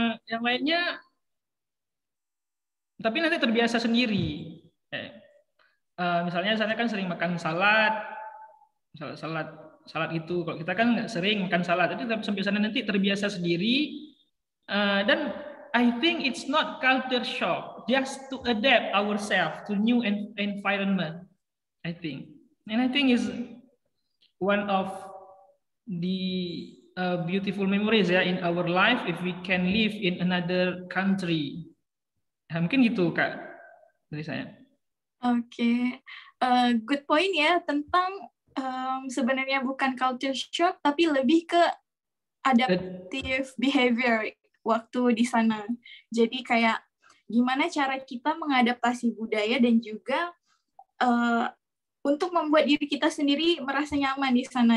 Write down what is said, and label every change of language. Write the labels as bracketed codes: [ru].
[id] Yang lainnya, tapi nanti terbiasa sendiri. Misalnya sana kan sering makan salad itu. Kalau kita kan nggak sering makan salad, jadi sampai sana nanti terbiasa sendiri. Dan [en] I think it's not culture shock, just to adapt ourselves to new environment. I think is one of the beautiful memories ya in our life if we can live in another country. [id] Mungkin gitu Kak dari saya. Oke, [en] good point [id] ya tentang sebenarnya bukan culture shock tapi lebih ke adaptive behavior waktu di sana. Jadi kayak gimana cara kita mengadaptasi budaya dan juga untuk membuat diri kita sendiri merasa nyaman di sana.